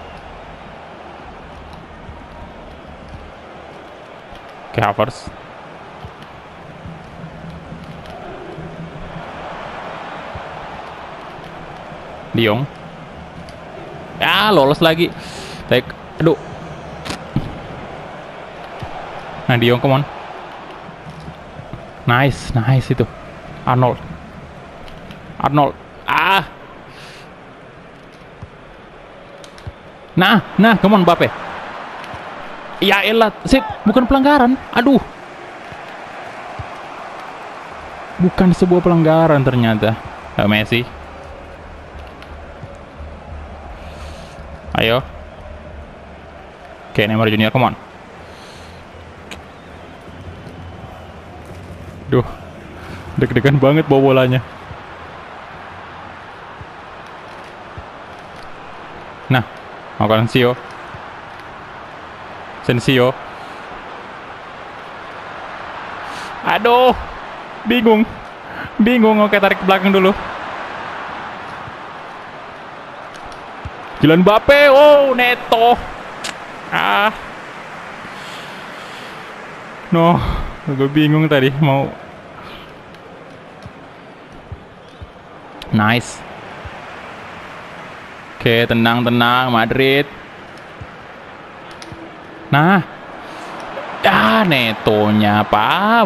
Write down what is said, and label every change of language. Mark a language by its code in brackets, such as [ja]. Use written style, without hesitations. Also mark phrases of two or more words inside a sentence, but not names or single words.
[id] Oke, Havertz. De Jong. Ya, lolos lagi. Aduh. Nah, De Jong, [en] come on. [id] Nice itu. Arnold. Ah. Nah, [en] come on Mbappe. [id] Ya elah, bukan pelanggaran. Aduh. Bukan sebuah pelanggaran ternyata. Messi. Ayo. Oke, Neymar Junior, [en] come on. [id] Duh, deg-degan banget bawa bolanya. Nah, makan Sensio. Aduh, bingung. Oke, tarik ke belakang dulu. Kylian Mbappe, oh Neto. No, gue bingung tadi mau. Nice. Oke, tenang Madrid. Nah, Netonya apa?